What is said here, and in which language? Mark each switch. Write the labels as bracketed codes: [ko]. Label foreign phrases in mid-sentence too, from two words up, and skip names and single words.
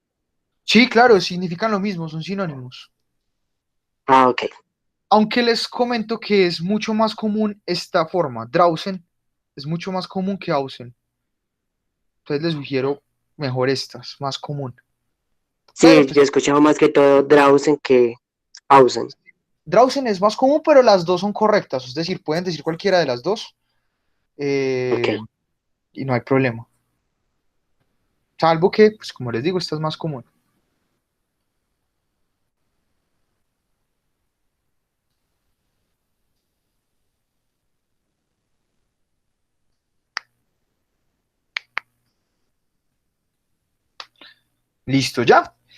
[es] Sí, claro, significan lo mismo, son sinónimos. Ah, ok. Aunque les comento que es mucho más común esta forma, draußen, es mucho más común que außen. Entonces les sugiero mejor esta, es más común. Pero Sí, yo he pues escuchado más que todo draußen que außen. draußen es más común, pero las dos son correctas. Es decir, pueden decir cualquiera de las dos Ok. y no hay problema. Salvo que, pues como les digo, esta es más común. Listo, ya.